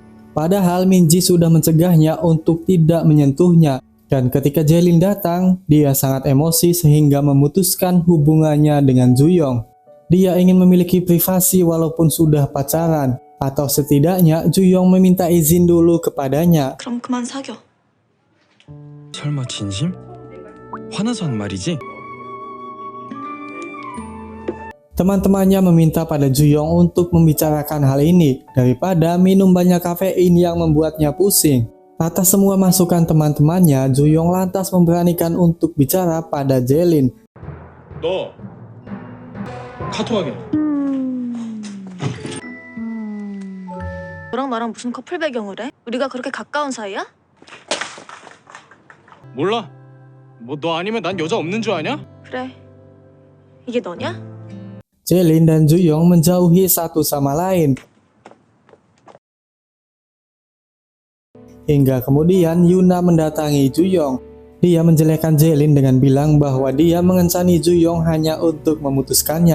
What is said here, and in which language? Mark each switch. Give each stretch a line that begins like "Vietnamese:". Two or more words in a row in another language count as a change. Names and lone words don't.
Indonesian: Padahal Minji sudah mencegahnya untuk tidak menyentuhnya. Dan ketika Jelin datang, dia sangat emosi sehingga memutuskan hubungannya dengan Juyong. Dia ingin memiliki privasi walaupun sudah pacaran. Atau setidaknya Juyong meminta izin dulu kepadanya.
Korean: 그럼 그만 사겨. 설마 진심? 화나서 한 말이지?
Indonesian: Teman-temannya meminta pada Juyong untuk membicarakan hal ini daripada minum banyak kafein yang membuatnya pusing. Atas semua masukan teman-temannya, Juyong lantas memberanikan untuk bicara pada Jaelin.
Korean: 너 카톡하게. 너랑 나랑 무슨 커플 배경을 해? 우리가 그렇게 가까운 사이야? 몰라. 뭐 너 아니면 난 여자 없는 줄 아냐? 그래. 이게 너냐?
Indonesian: Jaelin dan Juyong menjauhi satu sama lain. Hingga kemudian Yuna mendatangi Juyong. Dia menjelekkan Jaelin dengan bilang bahwa dia mengencani Juyong hanya untuk memutuskannya.